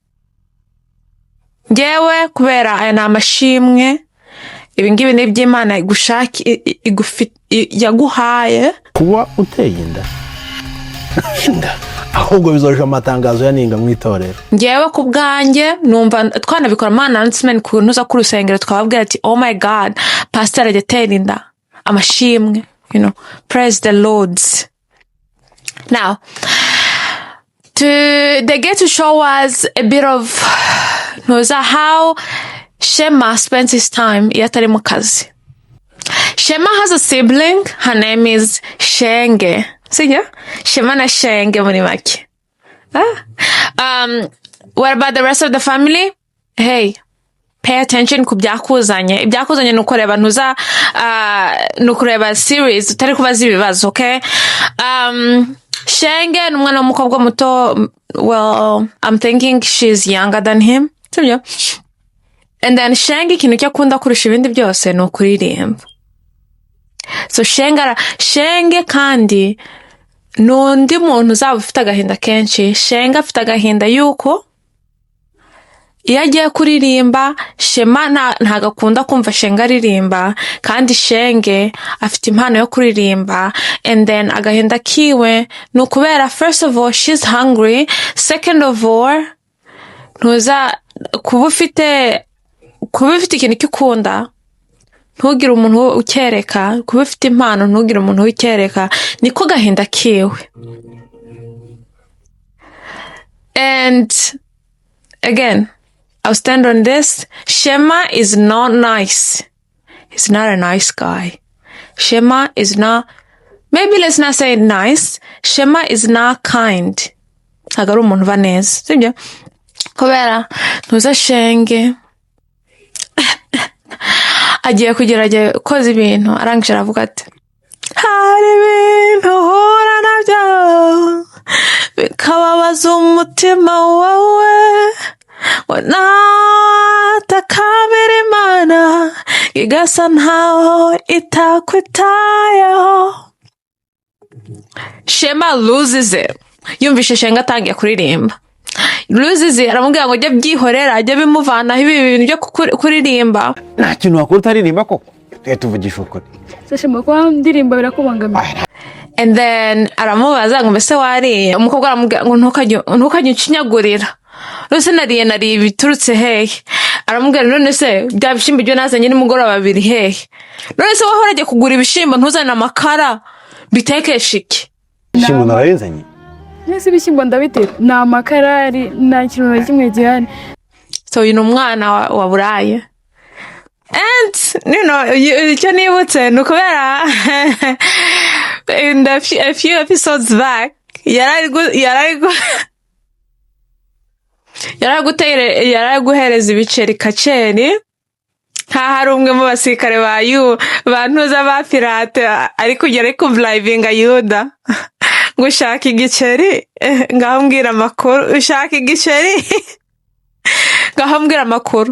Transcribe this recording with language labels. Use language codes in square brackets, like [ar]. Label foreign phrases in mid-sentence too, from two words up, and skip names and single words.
[rw] Ngewe kubera aya namashimwe ibingibi ni by'Imana igushaka yaguhaye kuba uteye inda ahubwo bizoje amatangazo yaninga mu itorero. Ngewe ku bwanjye numva twanabikora mana announcement ku ntuza ku rusengero twababwira ati [en] oh my god [rw] pastor agetera inda amashimwe, [en] you know, praise the Lord. Now they get to show us a bit of how Shema spends his time [rw] yatari mu kazi. [en] Shema has a sibling, her name is Shenge. See ya? [rw] Shema na Shenge muri make. [en] What about the rest of the family? Hey, pay attention [rw] ku byakuzanye. Ibyakuzanye nukureba ntuza nukureba series utari kubaza ibibazo, okay? Shenge n'umwana w'umukobwa muto, [en] well, I'm thinking she's younger than him. Sibyo? And then [rw] Shenge ikintu cyakunda kurusha ibindi byose ni ukuririmba. So Shenge kandi nundi muntu uzaba ufite agahinda kenshi. Shenge afite agahinda yuko iyo agiye kuririmba Shema ntagakunda kumva Shenge aririmba, kandi Shenge afite impano yo kuririmba. [en] And then [rw] agahinda kiwe nukubera [en] first of all she's hungry, second of all [rw] ntuza kuba ufite ikintu cyukunda ntugire umuntu ukereka, kuba ufite impano ntugire umuntu ukereka, niko gahinda kiwe. [en] And again, I'll stand on this. Shema is not nice. He's not a nice guy. Shema is not, maybe let's not say nice. Shema is not kind. [rw] Ntabwo ari umuntu uba neza, sibyo? Kubera ntuza Shenge agiye kugerageza koza ibintu arangije aravuga ati hari ibintu uhura nabyo bikababaza umutima wawe natakamira Imana igasa ntaho itakwitayeho. [en] Shema loses it. [rw] Yumvishe Shenge atangiye kuririmba. [en] Loses it. [rw] Aramubwira ngo jya byihorera, ajya bimuvanaho ibi bintu byo kuririmba. Nta kintu wakora utaririmba koko. Tuvugisha ukuri. Shema kwa ndirimba birakubangamiye. And then aramubaza ngo mbese wariye. Umukobwa aramubwira ngo ntukajye ucinyagurira. Rose nariye biturutse hehe. Aramubwira none se bya bishimbo byo nazanye nimugoroba 2 hehe. None se wahoraje kugura ibishimbo ntuzana amakara bitekesha iki? Ibishimbo narayenzanye. Nese ibishimbo ndabitera na amakara ari na kintu na kimwe gihari. [en] So you know [rw] umwana wa buraye. [en] And you know [rw] icyo nibutse nukubera [en] in a few episodes back [rw] yaraguhereza ibiceri kaceri hari umwe mu basirikare bantuza ba pirate ari kugera ari kuvurayivinga Yuda ngo ushaka igiceri ngaho mbwira amakuru, ushaka igiceri ngaho mbwira amakuru.